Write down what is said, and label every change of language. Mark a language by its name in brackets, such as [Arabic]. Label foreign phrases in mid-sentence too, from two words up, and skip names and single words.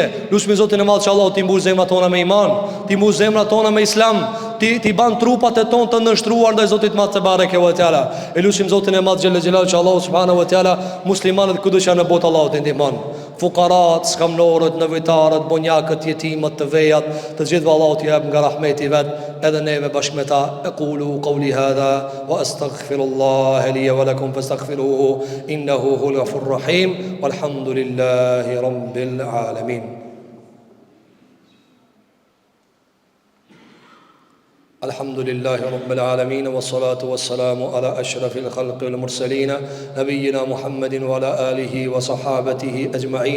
[Albanian] Lusim Zotin e Madh që Allahu t'i mbush zemrat tona me iman, t'i mbush zemrat tona me islam, ti ban trupat e tonë të nështruar ndaj Zotit Madh [Arabic] تبارك وتعالى. [Albanian] E lutim Zotin e Madh [Arabic] جل جلاله [Albanian] që Allahu [Arabic] سبحانه وتعالى [Albanian] muslimanët kudo që janë në botë Allahu të ndihmon. Fukarat, skamnorët, nevojtarët, bonjakët, jetimat, të vejat, të gjithë Allahu t'i jap nga rahmeti vet, edhe neve bashkë me ta. [Arabic] أقول قولي هذا وأستغفر الله لي ولكم فاستغفروه إنه هو الغفور الرحيم والحمد لله رب العالمين. الحمد لله رب العالمين والصلاة والسلام على أشرف الخلق والمرسلين نبينا محمد وعلى آله وصحابته أجمعين.